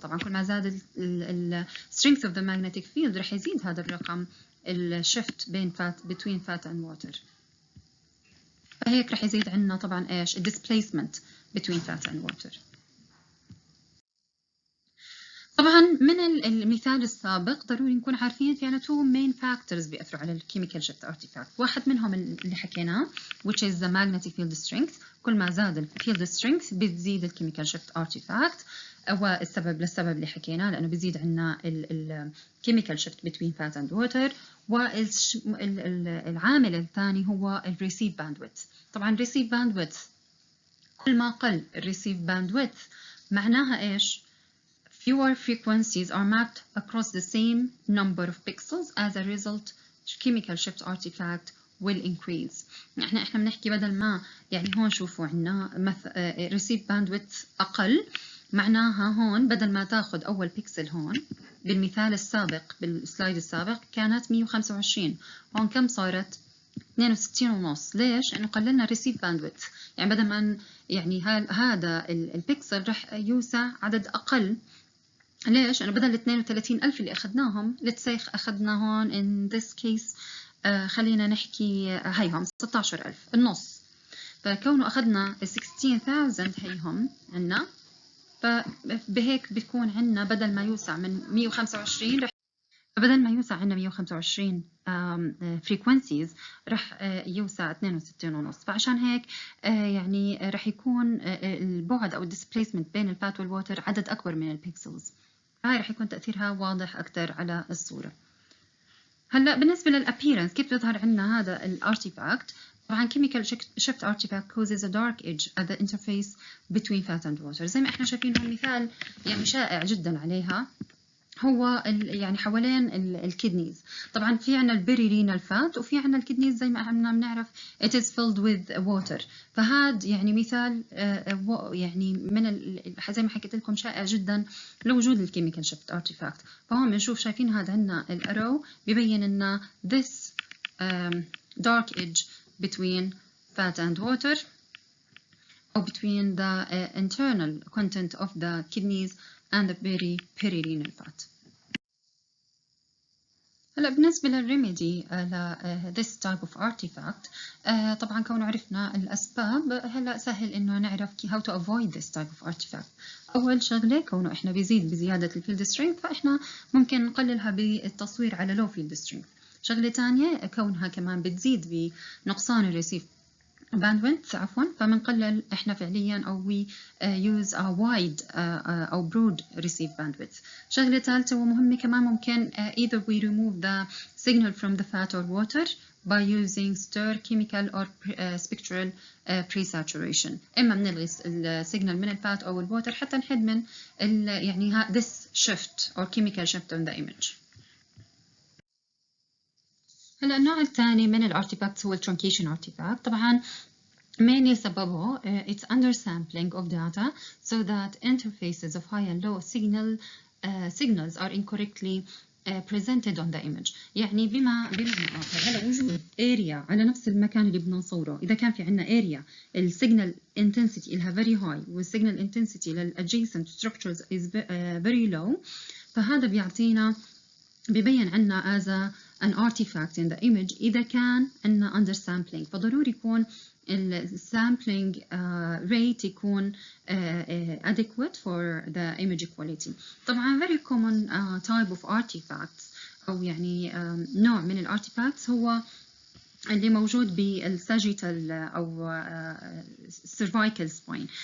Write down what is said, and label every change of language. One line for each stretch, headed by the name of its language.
Arabic: طبعا كل ما زاد ال
English: strength of the magnetic field
Arabic: رح يزيد هذا الرقم الشيفت بين between fat and water. فهيك رح يزيد عنا طبعا ايش
English: displacement between fat and water.
Arabic: طبعا من المثال السابق ضروري نكون عارفين في عنا
English: two main factors
Arabic: بيأثروا على الكيميكال شيفت artifact. واحد منهم اللي حكيناه
English: which is the magnetic field strength.
Arabic: كل ما زاد الفيلد strength بتزيد الكيميكال شيفت artifact، والسبب للسبب اللي حكيناه لأنه بيزيد عنا الكيميكال شيفت between fat and water. والعامل الثاني هو الريسيف باندويث. طبعا الريسيف باندويث كل ما قل الريسيف باندويث معناها إيش؟
English: Fewer frequencies are mapped across the same number of pixels. As a result, chemical shift artifact will increase.
Arabic: احنا بنحكي بدل ما يعني هون شوفوا عنا receive bandwidth أقل، معناها هون بدل ما تاخد أول بيكسل هون بالمثال السابق بالسلايد السابق كانت 125، هون كم صارت؟ 62.5. ليش؟ لأنه قللنا receive bandwidth. يعني بدل ما يعني هذا البيكسل رح يوسع عدد أقل. ليش؟ أنا بدل 32,000 اللي أخذناهم لتسيخ أخذنا هون
English: in this case
Arabic: خلينا نحكي هيهم 16,000 النص. فكونه أخذنا 16,000 هيهم عنا، فبهيك بيكون عنا بدل ما يوسع من 125 بدل ما يوسع عنا 125 frequencies رح يوسع 62.5. فعشان هيك يعني رح يكون البعد أو displacement بين الفات والووتر عدد أكبر من البيكسلز. هاي رح يكون تأثيرها واضح أكثر على الصورة. هلا بالنسبة للappearance كيف بيظهر عندنا هذا الارتيفاكت؟
English: طبعا chemical shift artifact causes a dark edge at the interface between fat and water.
Arabic: زي ما احنا شايفين هون مثال يعني شائع جدا عليها هو يعني حوالين الكدنيز. طبعا في عنا البيريرينال فات وفي عنا الكدنيز زي ما احنا بنعرف
English: it is filled with water.
Arabic: فهذا يعني مثال يعني من زي ما حكيت لكم شائع جدا لوجود الكيميكال شيفت ارتيفاكت. فهون بنشوف شايفين هذا عندنا الارو بيبين لنا
English: this dark edge between fat and water or between the internal content of the kidneys and the perirenal fat.
Arabic: هلا بالنسبة للريميدي ل this type of artifact طبعا كونه عرفنا الأسباب هلا سهل إنه نعرف
English: how to avoid this type of artifact.
Arabic: أول شغلة كونه إحنا بزيادة الفيلد strength فإحنا ممكن نقللها بالتصوير على low field strength. شغلة تانية كونها كمان بتزيد بنقصان الريسيف bandwidth فبنقلل احنا فعليا او
English: we use a wide
Arabic: او broad receive bandwidth. شغلة ثالثة ومهمة كمان ممكن
English: either we remove the signal from the fat or water by using stir chemical or spectral pre-saturation.
Arabic: اما بنلغي السيجنال من الفات او الووتر حتى نحد من يعني this shift or chemical shift on the image. هلا النوع الثاني من الارتيفاكتس هو الترونكيشن ارتيفاكت.
English: طبعا mainly سببه it's undersampling of data so that interfaces of high and low signals are incorrectly presented on the image.
Arabic: يعني بمعنى آخر هلا وجود area على نفس المكان اللي بدنا نصوره، إذا كان في عندنا area السيجنال intensity إلها very high والسيجنال intensity للadjacent structures
English: is very low،
Arabic: فهذا بيبين عنا as an artifact in the image إذا كان عنا undersampling. فضروري يكون السامبلينج rate يكون adequate for the image quality. طبعا very common type of artifacts أو يعني نوع من الارتيفاكتس هو اللي موجود بالساجيتال أو cervical spine.